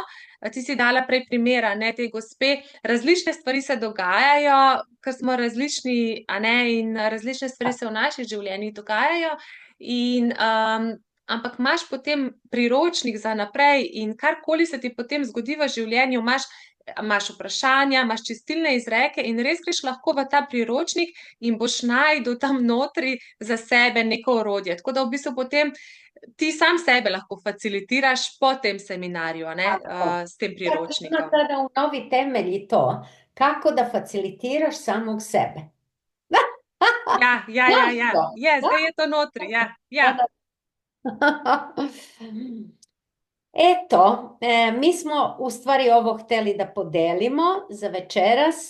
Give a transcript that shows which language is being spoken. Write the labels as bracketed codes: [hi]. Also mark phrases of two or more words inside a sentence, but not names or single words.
[sl] Ti si dala prej primera, ne, te gospe, različne stvari se dogajajo, ker smo različni, a ne, in različne stvari se v naših življenjih dogajajo, ampak imaš potem priročnik za naprej in karkoli se ti potem zgodi v življenju, imaš vprašanja, imaš čistilne izreke in res greš lahko v ta priročnik in boš našel tam notri za sebe neko orodje. Tako da v bistvu potem ti sam sebe lahko facilitiraš po tem seminarju, a ne, s tem priročnikom. [hr] Sada u novi temelji to, kako da facilitiraš samog sebe. [sl] Ja. Zdaj je to notri, ja. [hr] Eto, mi smo u stvari ovo htjeli da podelimo za večeras.